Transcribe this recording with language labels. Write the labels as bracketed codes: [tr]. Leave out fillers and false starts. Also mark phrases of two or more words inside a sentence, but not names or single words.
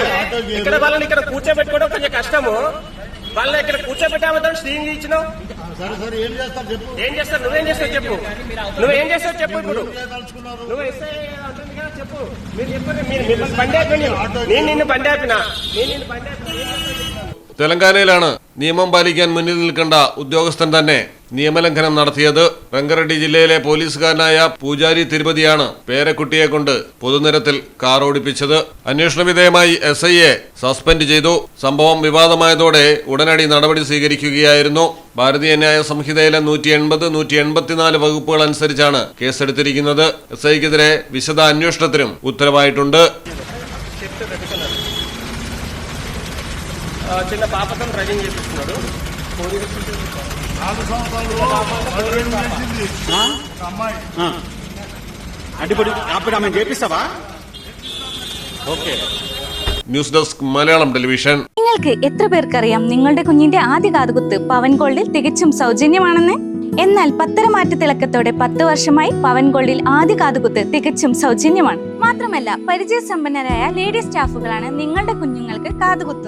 [te] ఇక్కడ వాళ్ళని ఇక్కడ కూర్చోబెట్టుకోవడం కొంచెం కష్టము. వాళ్ళని ఇక్కడ కూర్చోబెట్టామని స్టీరింగ్ ఇచ్చినావు. ఏం చేస్తారు చెప్పు? ఏం చేస్తారు? నువ్వేం చేస్తావు చెప్పు? నువ్వేం చేస్తావు చెప్పు? ఇప్పుడు నువ్వు చెప్పు. మీరు చెప్పారు, మిమ్మల్ని బండి ఆపినా, నేను నిన్ను బండి ఆపినా. [ml] തെലങ്കാനയിലാണ് നിയമം പാലിക്കാൻ മുന്നിൽ നിൽക്കേണ്ട ഉദ്യോഗസ്ഥൻ തന്നെ നിയമലംഘനം നടത്തിയത്. രംഗറെഡ്ഡി ജില്ലയിലെ പോലീസുകാരനായ പൂജാരി തിരുപതിയാണ് പേരക്കുട്ടിയെ കൊണ്ട് പൊതുനിരത്തിൽ കാർ ഓടിപ്പിച്ചത്. അന്വേഷണ വിധേയമായി SIയെ സസ്പെൻഡ് ചെയ്തു. സംഭവം വിവാദമായതോടെ ഉടനടി നടപടി സ്വീകരിക്കുകയായിരുന്നു. ഭാരതീയ ന്യായ സംഹിതയിലെ 180, 184 വകുപ്പുകൾ അനുസരിച്ചാണ് കേസെടുത്തിരിക്കുന്നത്. SIക്കെതിരെ വിശദ അന്വേഷണത്തിനും ഉത്തരവായിട്ടുണ്ട്. [te] చిన్న పాపతో డ్రైవింగ్ చేపిస్తున్నాడు. అప్పుడు ఆమె చేపిస్తావా? ఓకే. [ml] ന്യൂസ് ഡെസ്ക് മലയാളം ടെലിവിഷൻ. നിങ്ങൾക്ക് എത്ര പേർക്കറിയാം നിങ്ങളുടെ കുഞ്ഞിന്റെ ആദ്യ കാതുകുത്ത് പവൻ ഗോൾഡിൽ തികച്ചും സൗജന്യമാണെന്ന്? എന്നാൽ പത്തരമാറ്റ തിളക്കത്തോടെ 10 വർഷമായി പവൻ ഗോൾഡിൽ ആദ്യ കാതുകുത്ത് തികച്ചും സൗജന്യമാണ്. മാത്രമല്ല പരിചയസമ്പന്നരായ ലേഡി സ്റ്റാഫുകളാണ് നിങ്ങളുടെ കുഞ്ഞുങ്ങൾക്ക് കാതുകുത്തുന്നത്.